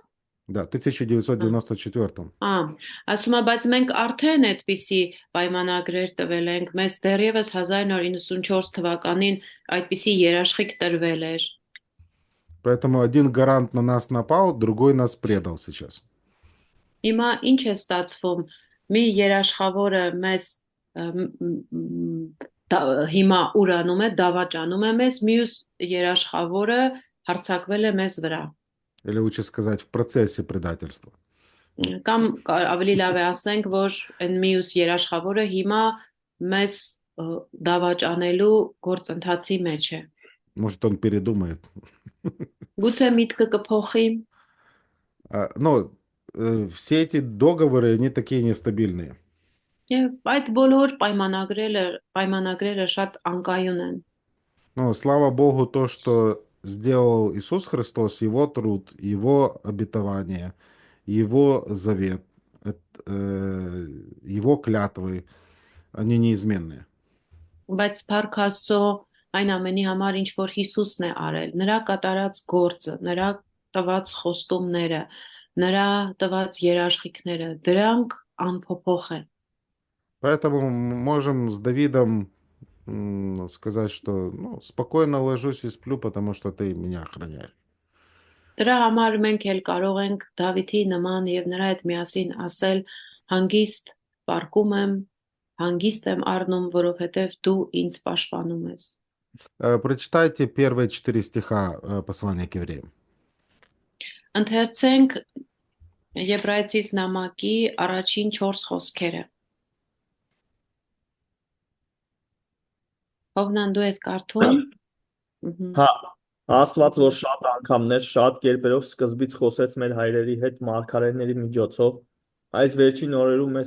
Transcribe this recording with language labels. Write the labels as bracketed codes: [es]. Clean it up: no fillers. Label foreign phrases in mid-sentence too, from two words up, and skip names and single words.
[ru] Да, в 1994. [hy] Ասում է, բայց մենք արդեն այդպիսի պայմանագրեր տվել ենք, մեզ դեռևս 1994 թվականին այդպիսի երաշխիք տրվել էր։ [ru] Поэтому один гарант на нас напал, другой нас предал сейчас. [hy] Հիմա ինչ է ստացվում։ Մի երաշխավորը մեզ հիմա ուրանում է, դավաճանում է մեզ, մյուս երաշխավորը հարձակվել է մեզ վրա։ [ru] Или лучше сказать, в процессе предательства. [hy] Կամ ավելի լավ է ասենք, որ այն մյուս երաշխավորը հիմա մեզ դավաճանելու գործընթացի մեջ է։ [ru] Может, он передумает. [hy] Գուցե միտքը կփոխի։ [ru] Но все эти договоры, они такие нестабильные. [hy] Եվ այդ բոլոր պայմանագրերը շատ անկայուն են։ [ru] Но слава Богу, то, что сделал Иисус Христос, Его труд, Его обетование, Его завет, Его клятвы, они неизменные. [hy] Բայց Փառք Աստծո այն ամենի համար, ինչ որ Հիսուսն է արել, նրա կատարած գործը, նրա տված խոստումները, նրա տված երաշխիքները, դրանք անփոփոխ են։ [ru] Поэтому можем с Давидом сказать, что спокойно ложусь и сплю, потому что ты меня охраняешь. [hy] Դրա համար մենք էլ կարող ենք Դավիթի նման եւ նրա հետ միասին ասել հանգիստ պարկում եմ, հանգիստ եմ առնում, որովհետեւ դու ինձ պաշտպանում ես։ [ru] Прочитайте первые 4 стиха послания к евреям. [hy] Ընթերցենք Եբրայեցիս նամակի առաջին 4 խոսքերը։ Հովնան դու ես կարդում։ Հա, Աստված, որ շատ անգամներ, շատ կերպերով սկզբից խոսեց մեր հայրերի հետ մարգարեների միջոցով, այս վերջին օրերում մեզ